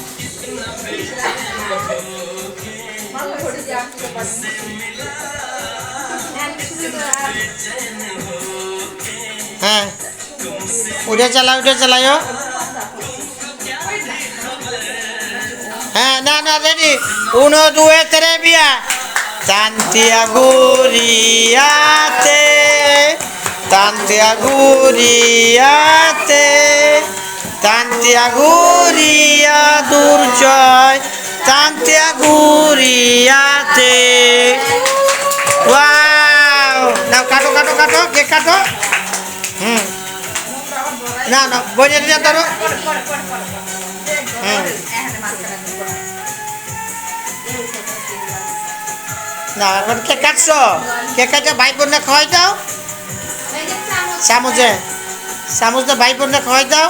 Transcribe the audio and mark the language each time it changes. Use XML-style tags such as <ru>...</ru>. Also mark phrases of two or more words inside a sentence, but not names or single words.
<bn>হ্যাঁ, উঠে চালাও, উঠে চালাইও। হ্যাঁ, না না, রেডি, 1 2 3 via।</bn> <it>Tanti auguri a te, tanti auguri a te, tanti auguri a Durjoy, tanti auguri a te।</it> <en>Wow!</en> <bn>Now কাটো কাটো কাটো, কে কাটো। না না, বইয়ে দিয়ে ধরো। না এখন কে কাটছো? কে কাটে ভাই বোনরা খাওয়াই দাও, চামচে, চামচে ভাই বোনরা খাওয়াই দাও।</bn>